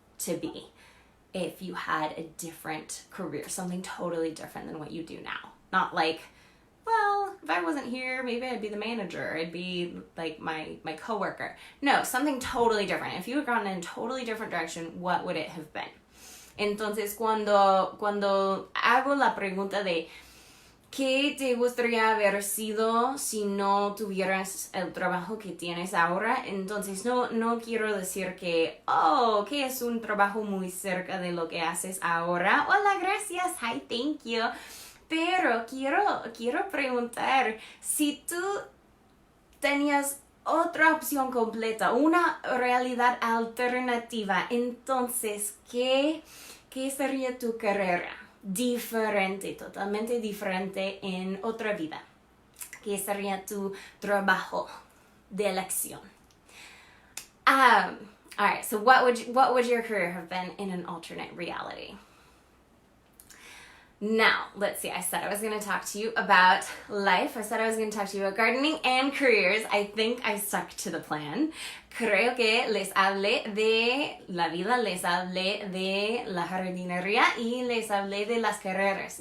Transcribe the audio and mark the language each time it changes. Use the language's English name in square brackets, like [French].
[English] to be if you had a different career, something totally different than what you do now. Not like, well, if I wasn't here, maybe I'd be the manager, I'd be like my coworker. No, something totally different. If you had gone in a totally different direction, what would it have been? [Spanish] Entonces, cuando hago la pregunta de ¿qué te gustaría haber sido si no tuvieras el trabajo que tienes ahora? Entonces, no quiero decir que es un trabajo muy cerca de lo que haces ahora. Hola, gracias. [English] Hi, thank you. [Spanish] Pero quiero preguntar si tú tenías otra opción completa, una realidad alternativa, entonces, ¿qué sería tu carrera? Diferente, totalmente diferente en otra vida. ¿Qué sería tu trabajo de elección? [English] All right, so what would your career have been in an alternate reality? Now, let's see, I said I was going to talk to you about life. I said I was going to talk to you about gardening and careers. I think I stuck to the plan. [Spanish] Creo que les hablé de la vida, les hablé de la jardinería y les hablé de las carreras.